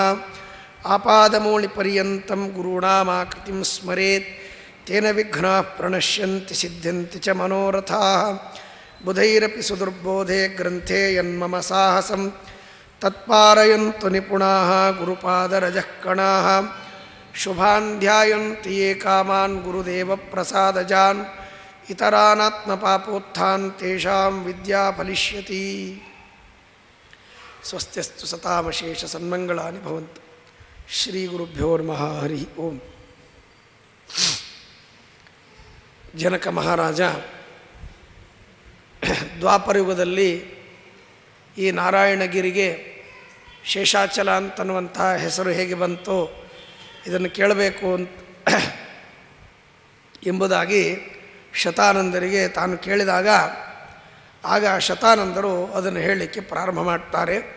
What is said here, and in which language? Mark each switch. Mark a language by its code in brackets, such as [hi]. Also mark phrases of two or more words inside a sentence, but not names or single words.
[sa] ಆಪಾದಮೂಳಿಪರ್ಯಂತಂ ಗುರುಣಾಮಾಕೃತಿಂ ಸ್ಮರೇತ್ ತೇನ ವಿಘ್ನಾಃ ಪ್ರಣಶ್ಯಂತಿ ಸಿದ್ಧ್ಯಂತಿ ಚ ಮನೋರಥಾಃ. ಬುಧೈರಪಿ ಸುದುರ್ಬೋಧೆ ಗ್ರಂಥೆ ಯನ್ಮಮ ಸಾಹಸಂ ತತ್ಪಾರಯಂತು ನಿಪುಣಾಃ ಗುರುಪಾದರಜಃ ಕಣಾಃ. ಶುಭಾನ್ ಧ್ಯಾಯಂತಿ ಯೇ ಕಾಮಾನ್ ಗುರುದೇವಪ್ರಸಾದಜಾನ್ ಇತರಾನಾತ್ಮಪಾಪೋತ್ಥಾನ್ ತೇಷಾಂ ವಿದ್ಯಾ ಫಲಿಷ್ಯತಿ. ಸ್ವಸ್ತ್ಯಸ್ತು ಸತಾಮಶೇಷ ಸನ್ಮಂಗಳಾನಿ ಭವಂತು. ಶ್ರೀ ಗುರುಭ್ಯೋ ನಮಃ ಹರಿ ಓಂ. [kn] ಜನಕ ಮಹಾರಾಜ ದ್ವಾಪರಯುಗದಲ್ಲಿ ಈ ನಾರಾಯಣಗಿರಿಗೆ ಶೇಷಾಚಲ ಅಂತನ್ನುವಂಥ ಹೆಸರು ಹೇಗೆ ಬಂತೋ ಇದನ್ನು ಕೇಳಬೇಕು ಅಂತ ಎಂಬುದಾಗಿ ಶತಾನಂದರಿಗೆ ತಾನು ಕೇಳಿದಾಗ ಆಗ ಶತಾನಂದರು ಅದನ್ನು ಹೇಳಲಿಕ್ಕೆ ಪ್ರಾರಂಭ ಮಾಡ್ತಾರೆ.